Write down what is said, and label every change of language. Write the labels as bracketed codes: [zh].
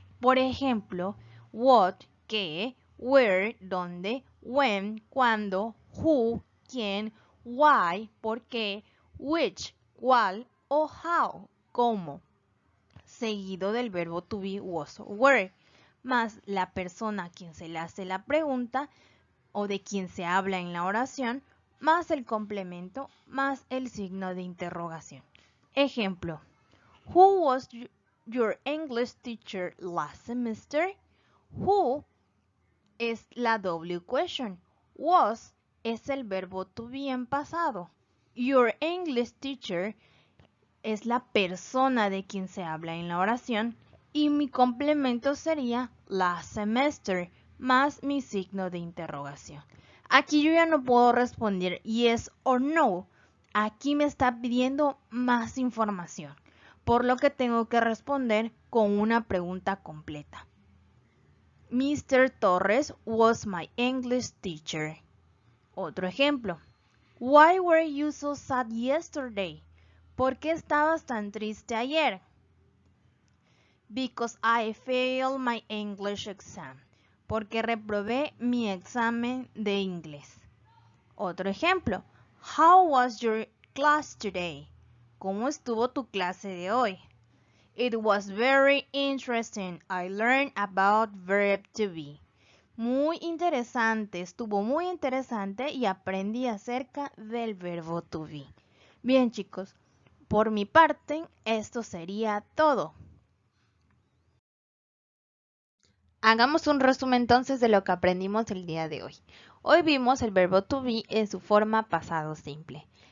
[es] Por ejemplo, what, qué, where, dónde, when, cuándo, who, quién, why, por qué, which, cuál o how, cómo, seguido del verbo to be, was o were, más la persona a quien se le hace la pregunta o de quien se habla en la oración, más el complemento, más el signo de interrogación. Ejemplo, [en] Who was your English teacher last semester? [es] Who es la W question. Was es el verbo to be en pasado. [en] Your English teacher [es] es la persona de quien se habla en la oración y mi complemento sería [en] last semester [es] más mi signo de interrogación. Aquí yo ya no puedo responder [en] yes or no. [es] Aquí me está pidiendo más información, por lo que tengo que responder con una pregunta completa. [en] Mr. Torres was my English teacher. [es] Otro ejemplo. [en] Why were you so sad yesterday? [es] ¿Por qué estabas tan triste ayer? [en] Because I failed my English exam. [es] Porque reprobé mi examen de inglés. Otro ejemplo. [en] How was your class today? [es] ¿Cómo estuvo tu clase de hoy? [en] It was very interesting. I learned about verb to be. [es] Muy interesante, estuvo muy interesante y aprendí acerca del verbo to be. Bien, chicos, por mi parte, esto sería todo. Hagamos un resumen entonces de lo que aprendimos el día de hoy. Hoy vimos el verbo to be en su forma pasado simple.